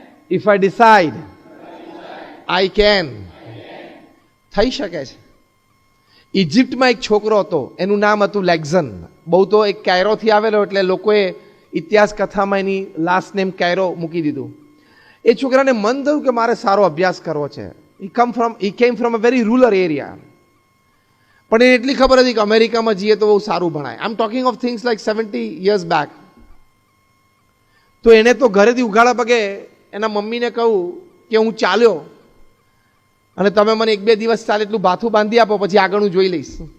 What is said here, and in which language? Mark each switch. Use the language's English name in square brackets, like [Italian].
[English] If I decide, I can. [Gujarati] થઈ શકે છે. ઇજિપ્તમાં એક છોકરો હતો, એનું નામ હતું લેક્ઝન. બહુ તો એક કાયરોથી આવેલો એટલે લોકોએ ઇતિહાસ કથામાં એની લાસ્ટ નેમ કાયરો મૂકી દીધું. એ છોકરાને મન થયું કે મારે સારો અભ્યાસ કરવો છે. [English] he came from a very rural area. [Gujarati] પણ એને એટલી ખબર હતી કે અમેરિકામાં જઈએ તો બહુ સારું ભણાય. [English] I am talking of things like 70 years back. [Gujarati] તો એને તો ઘરેથી ઉઘાડા પગે એના મમ્મીને કહું કે હું ચાલ્યો અને તમે મને 1-2 દિવસ ચાલે એટલું બાથું બાંધી આપો, પછી આગળ હું જોઈ લઈશ.